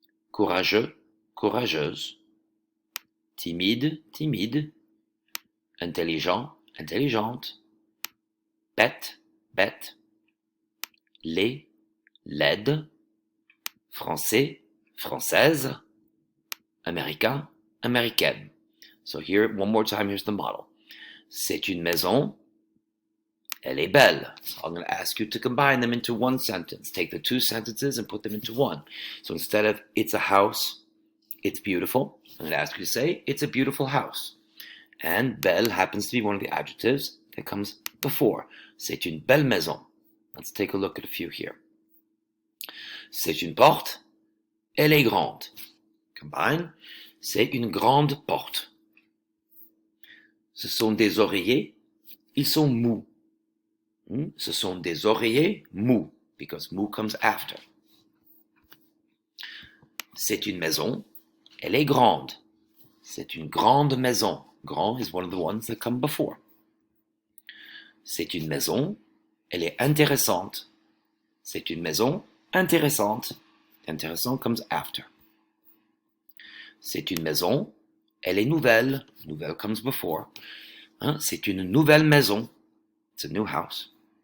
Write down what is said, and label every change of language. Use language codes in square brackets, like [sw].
[fr] courageux, courageuse, timide, timide, intelligent, intelligente, bête, bête, laid, laide, français, française, américain, américaine. [en] So here, one more time, here's the model. [fr] C'est une maison, elle est belle. [en] So I'm going to ask you to combine them into one sentence. Take the two sentences and put them into one. So instead of it's a house, it's beautiful, I'm going to ask you to say it's a beautiful house. And belle happens to be one of the adjectives that comes before. [fr] C'est une belle maison. [en] Let's take a look at a few here. [fr] C'est une porte, elle est grande. Combine. C'est une grande porte. Ce sont des oreillers, ils sont mous. Ce sont des oreillers mous, [en] because mou comes after. [fr] C'est une maison, elle est grande. C'est une grande maison. [en] Grand is one of the ones that come before. [fr] C'est une maison, elle est intéressante. C'est une maison intéressante. [en] Intéressant comes after. [fr] C'est une maison, elle est nouvelle. [en] Nouvelle comes before. [fr] C'est une nouvelle maison. [en] It's a new house.